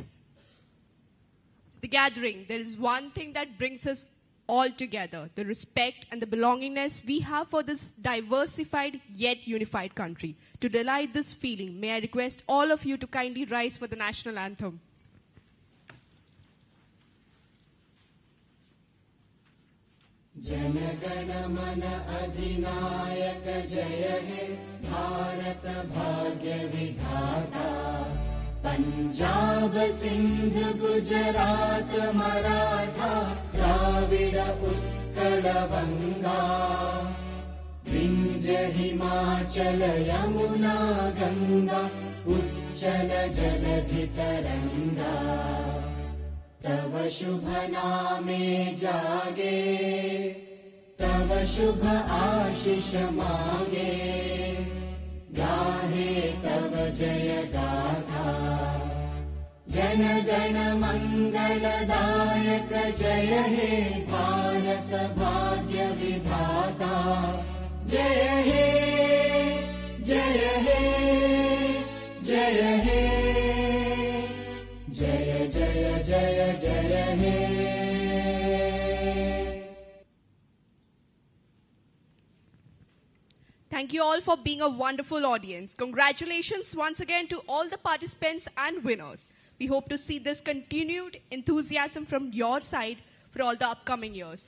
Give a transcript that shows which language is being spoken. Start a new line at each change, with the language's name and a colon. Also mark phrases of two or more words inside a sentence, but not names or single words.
English: The gathering, there is one thing that brings us all together, the respect and the belongingness we have for this diversified yet unified country. To delight this feeling, may I request all of you to kindly rise for the national anthem.
Hindi: जनगण मन अधिनायक जय हे भारत भाग्य विधाता पंजाब सिंध गुजरात मराठा द्राविड़ उत्कल वंग विंध्य हिमाचल यमुना गंगा उच्छल जलधि तरंग तव शुभ नामे जागे तव शुभ आशीष मांगे गाहे तव जय गाथा जन गण मंगलदायक जय हे भारत भाग्य विधाता जय हे जय हे जय हे जय जय जय जय हे
English: Thank you all for being a wonderful audience. Congratulations once again to all the participants and winners. We hope to see this continued enthusiasm from your side for all the upcoming years.